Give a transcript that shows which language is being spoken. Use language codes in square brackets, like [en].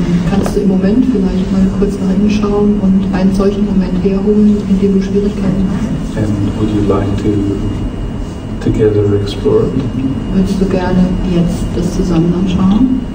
[de] Kannst du im Moment vielleicht mal kurz nach innen schauen und einen solchen Moment herholen, in dem du Schwierigkeiten hast? [en] And would you like to together explore it? [de] Würdest du gerne jetzt das zusammen anschauen?